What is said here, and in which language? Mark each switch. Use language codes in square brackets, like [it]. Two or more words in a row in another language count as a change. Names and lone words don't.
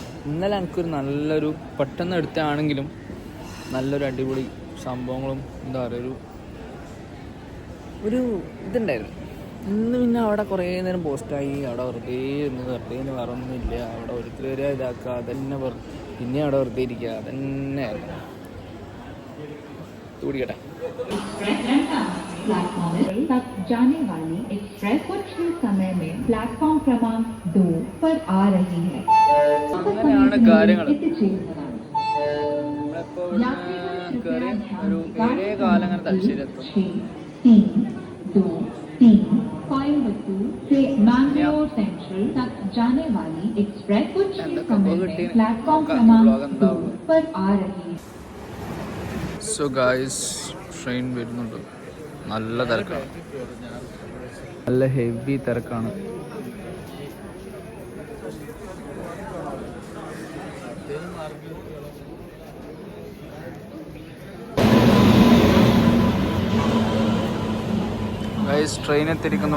[ml] ഇന്നലെ എനിക്കൊരു നല്ലൊരു പെട്ടെന്ന് എടുത്താണെങ്കിലും നല്ലൊരു അടിപൊളി സംഭവങ്ങളും എന്താ പറയുക ഒരു ഇതുണ്ടായിരുന്നു. ഇന്ന് പിന്നെ അവിടെ കുറേ നേരം പോസ്റ്റായി, അവിടെ വെറുതെ വേറെ ഒന്നുമില്ല. അവിടെ ഓരോരുത്തർ വരെ ഇതാക്കുക, അതന്നെ പിന്നെ അവിടെ വെറുതെ ഇരിക്കുക, അതന്നെ കൂടിക്കട്ടെ. [hi] तक जाने वाली एक्सप्रेस कुछ ही समय में प्लेटफॉर्म क्रमांक 2 पर आ रही है. [ml] അങ്ങനെയാണ് കാര്യങ്ങൾ. നമ്മളിപ്പോൾ കയറി ഒരു 7:15 അങ്ങനെ തലശ്ശേരിയെത്തും. [hi] कोयम्बटूर से मैंगलोर सेंट्रल तक जाने वाली एक्सप्रेस कुछ ही समय में प्लेटफॉर्म क्रमांक 2 पर आ रही है. [en] So guys, [ml] ട്രെയിൻ വരുന്നുണ്ട്. നല്ല തിരക്കാണ്, നല്ല ഹെവി തിരക്കാണ്. ഗായ്സ്, ട്രെയിൻ എത്തിയിരിക്കുന്നു.